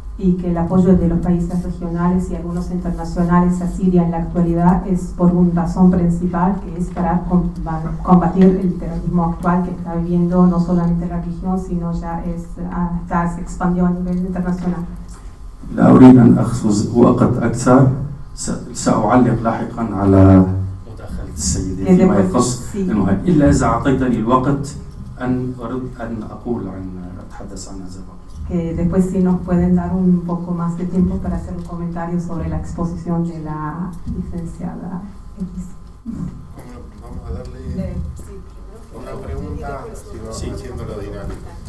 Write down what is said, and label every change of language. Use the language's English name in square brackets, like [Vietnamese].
[Spanish] Y que el apoyo de los países regionales y algunos internacionales a Siria en la actualidad es por una razón principal, que es para combatir el terrorismo actual que está viviendo no solamente la región, sino ya se expandió a nivel internacional. [Arabic] لا أريد أن أخذ وقت أكثر، سأعلق لاحقا على مداخلة السيدة فيما يخص المهم، إلا إذا أعطيتني الوقت أن أرد أن أتحدث عن هذا الوقت. [Spanish] Que después sí nos pueden dar un poco más de tiempo para hacer un comentario sobre la exposición de la licenciada X. Vamos a darle una pregunta, si va haciendo la dinámica.